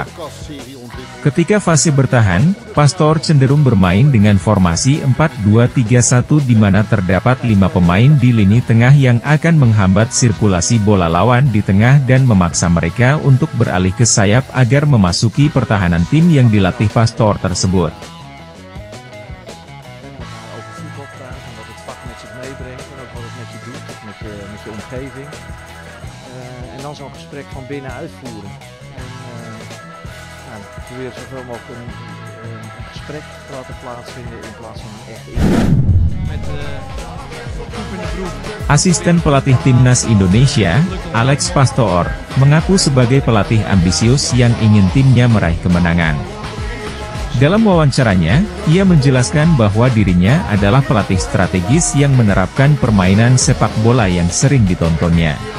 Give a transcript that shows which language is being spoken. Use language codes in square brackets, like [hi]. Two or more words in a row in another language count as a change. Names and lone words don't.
[id] Ketika fase bertahan, Pastor cenderung bermain dengan formasi 4-2-3-1 di mana terdapat 5 pemain di lini tengah yang akan menghambat sirkulasi bola lawan di tengah dan memaksa mereka untuk beralih ke sayap agar memasuki pertahanan tim yang dilatih Pastor tersebut. [nl] En dan zo'n gesprek van binnenuit voeren. Probeer zoveel mogelijk een gesprek te laten plaatsvinden in plaats van echt met poep in de broek. [id] Asisten pelatih timnas Indonesia, Alex Pastor, mengaku sebagai pelatih ambisius yang ingin timnya meraih kemenangan. Dalam wawancaranya, ia menjelaskan bahwa dirinya adalah pelatih strategis yang menerapkan permainan sepak bola yang sering ditontonnya.